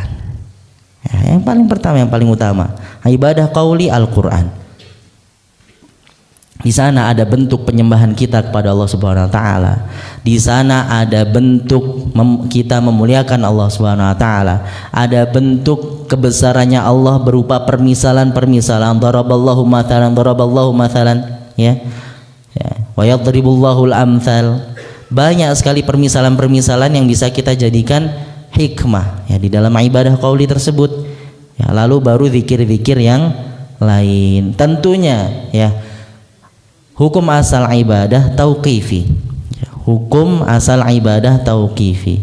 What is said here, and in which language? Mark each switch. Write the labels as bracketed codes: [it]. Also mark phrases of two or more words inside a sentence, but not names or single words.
[id] Ya, yang paling pertama, yang paling utama, ibadah qauli Al-Qur'an. Di sana ada bentuk penyembahan kita kepada Allah [ar] سبحانه وتعالى. [id] Di sana ada bentuk kita memuliakan Allah [ar] سبحانه وتعالى. [id] Ada bentuk kebesarannya Allah berupa permisalan-permisalan. [ar] ضرب الله مثلا, ya. Ya, ويضرب الله الأمثال. [id] Banyak sekali permisalan-permisalan yang bisa kita jadikan hikmah ya di dalam ibadah qauli tersebut. Ya, lalu baru zikir-zikir yang lain. Tentunya ya, hukum asal ibadah tauqifi. Hukum asal ibadah tauqifi.